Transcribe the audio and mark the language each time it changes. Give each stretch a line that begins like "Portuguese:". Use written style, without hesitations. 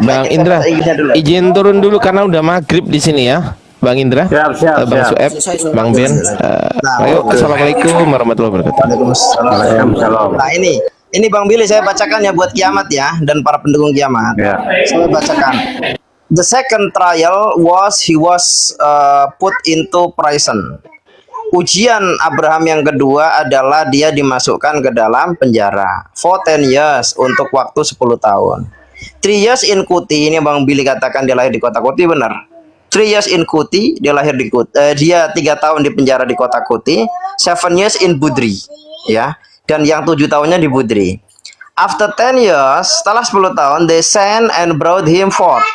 Indonesian: Bang naikin Indra, bahasa Inggrisnya dulu. izin turun dulu karena udah maghrib di sini ya, Bang Indra, Siap, Bang siap. Sueb, Bang Ben. Ayo, assalamualaikum warahmatullahi wabarakatuh. Waalaikumsalam. Nah ini Bang Billy saya bacakan ya buat kiamat ya dan para pendukung kiamat. Ya. Saya bacakan.
English: The second trial was he was put into prison.
Indonesian: Ujian Abraham yang kedua adalah dia dimasukkan ke dalam penjara
English: for 10 years
Indonesian: untuk waktu 10 tahun.
English: 3 years in Kuti,
Indonesian: ini Bang Billy katakan dia lahir di kota Kuti, benar.
English: 3 years in Kuti,
Indonesian: dia lahir di Kuti. Dia 3 tahun di penjara di kota Kuti.
English: 7 years in Budri,
Indonesian: ya. Dan yang 7 tahunnya di Budri.
English: After 10 years,
Indonesian: setelah 10 tahun,
English: they sent and brought him forth.